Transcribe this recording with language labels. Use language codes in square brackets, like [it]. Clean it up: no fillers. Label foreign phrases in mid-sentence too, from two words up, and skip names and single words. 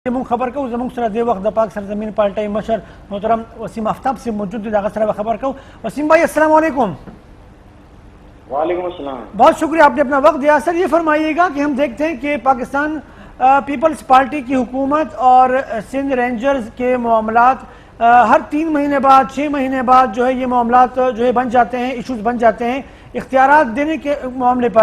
[ps] خبر کو زمون سره د وخت د پاک سرزمین پارټي مشر محترم وسیم آفتاب سے موجود دغه سره خبر کو. [ur] وسیم بھائی السلام علیکم. وعلیکم السلام. بہت شکریہ آپ نے اپنا وقت دیا. سر یہ فرمائیے گا کہ ہم دیکھتے ہیں کہ پاکستان پیپلز پارٹی کی حکومت اور سندھ رینجرز کے معاملات ہر 3 مہینے بعد 6 مہینے بعد جو ہے یہ معاملات جو ہے بن جاتے ہیں، ایشوز بن جاتے ہیں اختیارات دینے کے معاملے پر.